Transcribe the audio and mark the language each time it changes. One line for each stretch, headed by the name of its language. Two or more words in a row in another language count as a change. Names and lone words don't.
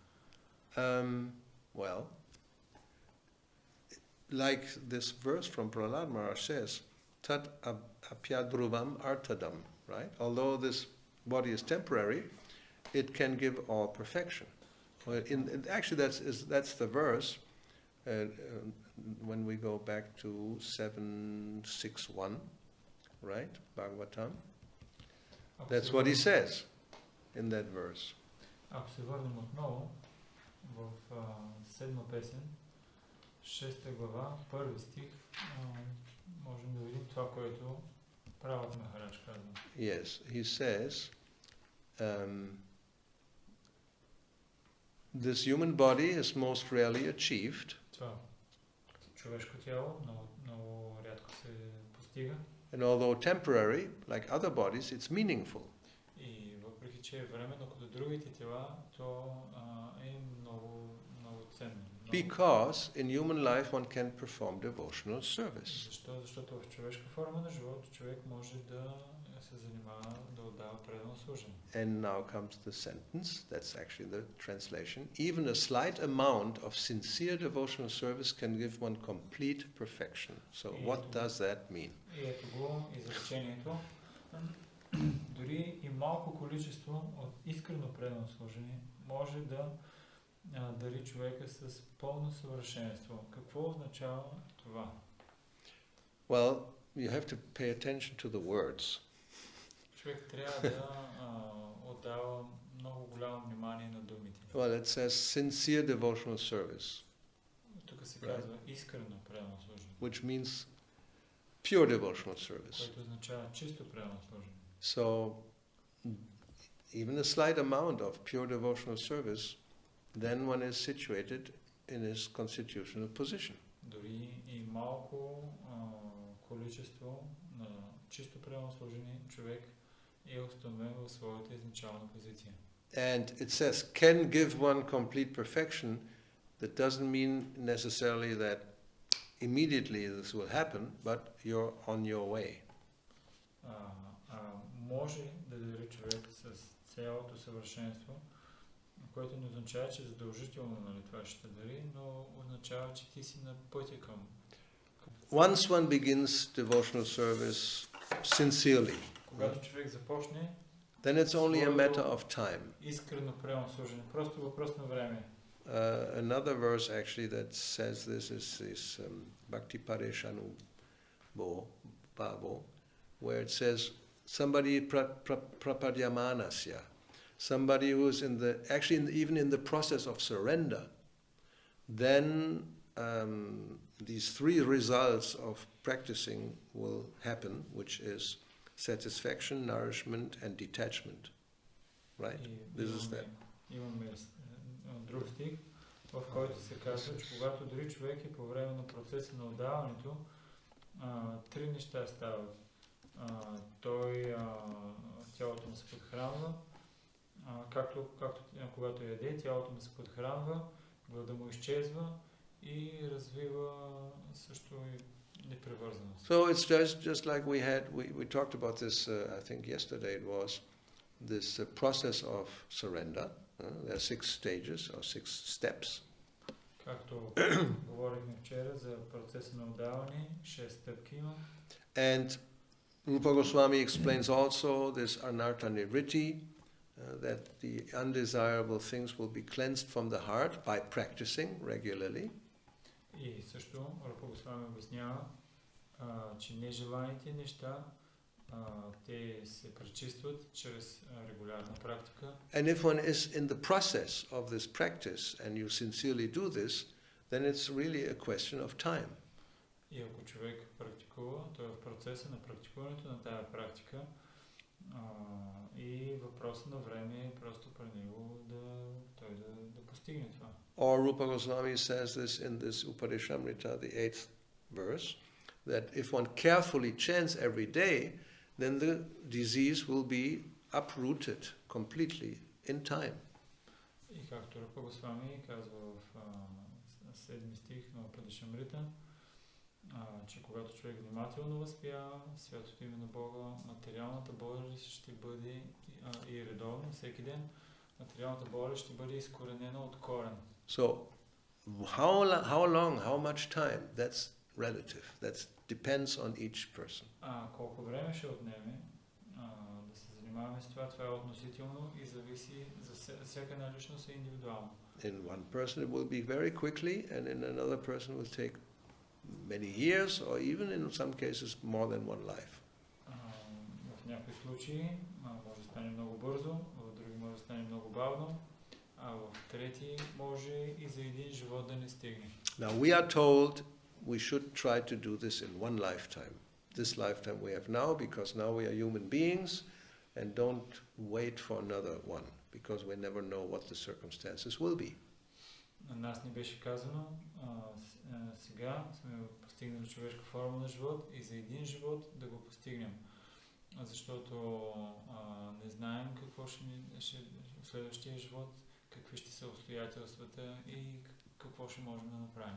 English: Well, like this verse from Prahlad Maharaj says,
Sanskrit: तद् अप्यध्रुवम् अर्थदम्,
English: right? Although this body is temporary, it can give all perfection. Actually, that's the verse when we go back to 761, right? Bhagavatam. That's what he says in that verse.
Bulgarian: Ако се върнем отново в седма песен, 6 глава, първи стих, можем да видим това, което правът Махарадж казва.
English: Yes, he says, this human body is most rarely achieved.
Bulgarian: Това човешко тяло много рядко се постига.
English: And although temporary, like other bodies, it's meaningful.
Bulgarian: И въпреки че е временно като другите тела, то е много ценно.
English: Because in human life one can perform devotional service.
Bulgarian: Защото в човешка форма на живота човек може да се занимава, да отдава предано служение.
English: And now comes the sentence, that's actually the translation. Even a slight amount of sincere devotional service can give one complete perfection. So what does that mean?
Bulgarian: И ето го изречението. Дори и малко количество от искрено предано служение може да дари човека с пълно съвършенство. Какво означава това?
English: Well, you have to pay attention to the words.
Bulgarian: Човек трябва да отдава много голямо внимание на думите.
English: Well, it says sincere devotional service,
Bulgarian: Тук се казва искрено предано служение,
English: which means pure devotional service.
Bulgarian: което означава чисто предано служение.
English: So, even a slight amount of pure devotional service, then one is situated in his constitutional position.
Bulgarian: Дори и малко количество на чисто предано служение, човек е установен в своята изначална позиция.
English: And it says, can give one complete perfection. That doesn't mean necessarily that immediately this will happen, but you're on your way.
Bulgarian: Може да дари човек с цялото съвършенство, което не означава, че задължително, нали, това ще дари, но означава, че ти си на пътя към.
English: Once one begins devotional service sincerely,
Bulgarian: Когато човек започне,
English: then it's only a matter of time.
Bulgarian: Искрено предано служение, просто въпрос на време.
English: Another verse actually that says this is
Sanskrit: भक्ति परेशानु भवो,
English: where it says somebody prapadyamanasya, somebody who is even in the process of surrender, then these three results of practicing will happen, which is satisfaction, nourishment, and detachment. Right? This is that.
Bulgarian: Имаме друг стих, в който се казва, че когато дори човек е по време на процеса на отдаването, три неща стават. Тялото му се подхранва, както когато яде, тялото му се подхранва, глада му изчезва и развива също и непревързаност.
English: So it's just like we talked about this, I think yesterday it was, this process of surrender. There are 6 stages or 6 steps.
Bulgarian: Както говорихме вчера за процеса на отдаване, 6 стъпки има.
English: And Rupa Goswami explains also this
Sanskrit: अनर्थ निवृत्ति,
English: that the undesirable things will be cleansed from the heart by practicing regularly.
Bulgarian: И също Рупа Госвами обяснява, че нежеланите неща те се пречистват чрез регулярна практика.
English: And if one is in the process of this practice and you sincerely do this, then it's really a question of time.
Bulgarian: И ако човек практикува, той е в процеса на практикуването на тая практика и въпрос на време е просто при него да постигне това.
English: Or Rupa Goswami says this in this Upadeshamrita, the 8th verse, that if one carefully chants every day, then the disease will be uprooted completely in time.
Bulgarian: И както Рупа Госвами казва в 7 стих на Упадешамрита, че когато човек внимателно възпява святото име на Бога, материалната болест ще бъде и редовно, всеки ден, материалната болест ще бъде изкоренена от корен.
English: So, how long, how much time, that's relative. That depends on each person.
Bulgarian: Колко време ще отнеме да се занимаваме с това, това е относително и зависи за всяка една личност е индивидуално.
English: In one person it will be very quickly, and in another person will take many years, or even in some cases more than one life.
Bulgarian: В някои случаи може да стане много бързо, в други може да стане много бавно, а в трети може и за един живот да не стигне.
English: Now we are told we should try to do this in one lifetime. This lifetime we have now, because now we are human beings, and don't wait for another one, because we never know what the circumstances will be.
Bulgarian: На нас ни беше казано, сега сме постигнали човешка форма на живот и за един живот да го постигнем. Защото не знаем какво ще в следващия живот, какви ще са обстоятелствата и какво ще можем да направим.